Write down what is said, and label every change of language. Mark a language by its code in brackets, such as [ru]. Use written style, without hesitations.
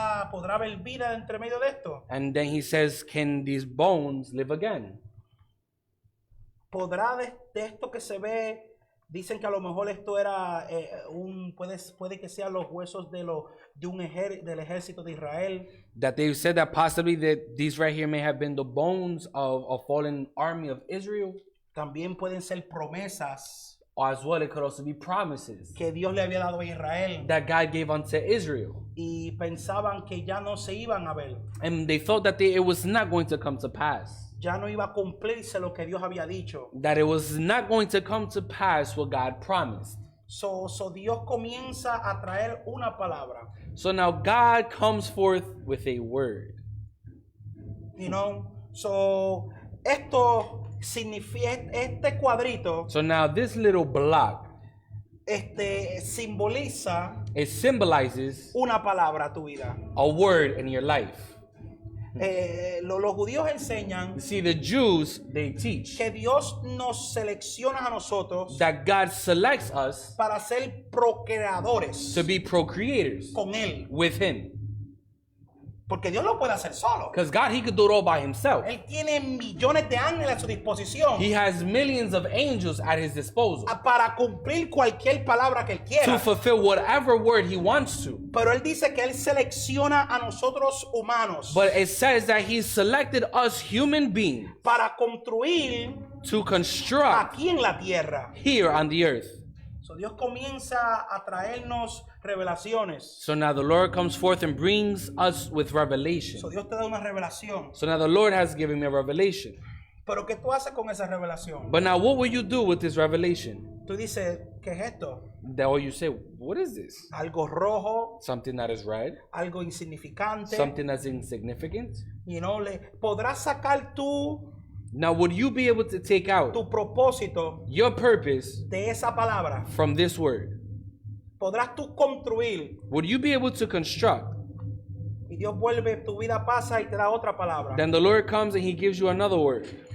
[es] ¿Podrá haber vida entre medio de esto? [en] And then he says, can these bones live again? [es] ¿Podrá de esto que se ve? Dicen que a lo mejor esto era puede que sean los huesos del ejército de Israel. [en] That they said that possibly that these right here may have been the bones of a fallen army of Israel. [es] También pueden ser promesas [en] Or as well, it could also be promises [es] que Dios le había dado a Israel. [en] that God gave unto Israel. [es] Y pensaban que ya no se iban a ver. [en] And they thought that it was not going to come to pass. [es] Ya no iba a cumplirse lo que Dios había dicho. [en] That it was not going to come to pass what God promised. [es] So Dios comienza a traer una palabra. [en] So now God comes forth with a word. [es] So esto significa, este cuadrito, [en] So now this little block, [es] simboliza [en] it symbolizes [es] una palabra a tu vida. [en] a word in your life. [es] Los judíos enseñan [en] You see, the Jews, they teach [es] que Dios nos selecciona a nosotros [en] that God selects us [es] para ser procreadores [en] to be procreators [es] con Él. [en] with him. [es] Porque Dios lo puede hacer solo. [en] Because God, he could do it all by himself. [es] Él tiene millones de ángeles a su disposición [en] He has millions of angels at his disposal [es] para cumplir cualquier palabra que Él [en] to [es] quiera. [en] fulfill whatever word he wants to. [es] Pero Él dice que Él selecciona a nosotros humanos [en] But it says that he selected us human beings [es] para construir [en] to construct [es] aquí en la tierra. [en] here on the earth. [es] So Dios comienza a traernos revelaciones. [en] So now the Lord comes forth and brings us with revelation. [es] So Dios te da una revelación. [en] So now the Lord has given me a revelation. [es] Pero ¿qué tú haces con esa revelación? [en] But now what will you do with this revelation? [es] Tú dices, ¿qué es esto? [en] That or you say, what is this? [es] Algo rojo, [en] Something that is red? [es] algo insignificante. [en] Something that's insignificant? [es] Podrás sacar tú [en] Now would you be able to take out [es] tu propósito [en] your purpose [es] de esa palabra. [en] from this word? [es] Podrás tú construir [en] Would you be able to construct [es] y Dios vuelve, tu vida pasa y te da otra palabra. [en] Then the Lord comes and he gives you another word.